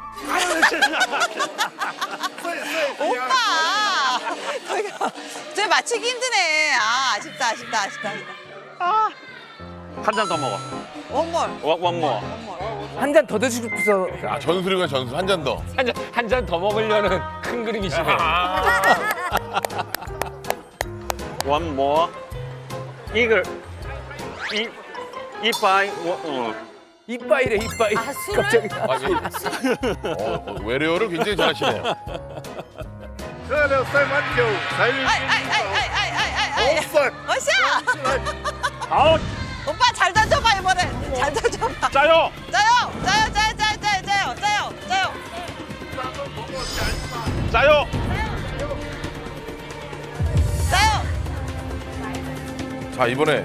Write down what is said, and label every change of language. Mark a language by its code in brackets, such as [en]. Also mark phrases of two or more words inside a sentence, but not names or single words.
[ko] 오빠. 저 맞추기 힘드네. 아쉽다. 한 잔 더 먹어. 원몰. 원모. 한 잔 더 드시고 싶어서. 아 전술이구나 전술 한 잔 더. 한 잔 더 먹으려는 큰 그림이시네. [en] One more. [ko] 이걸 이빠이 이빠이래 이빠이. 아, 술을? 갑자기. 외래어를 굉장히 잘하시네요. [zh] 喝了3碗酒才能 [ko] 어샤! 아웃. 오빠 잘 던져봐 이번에. 잘 던져봐. 짜요. 짜요. 짜요. 자 이번에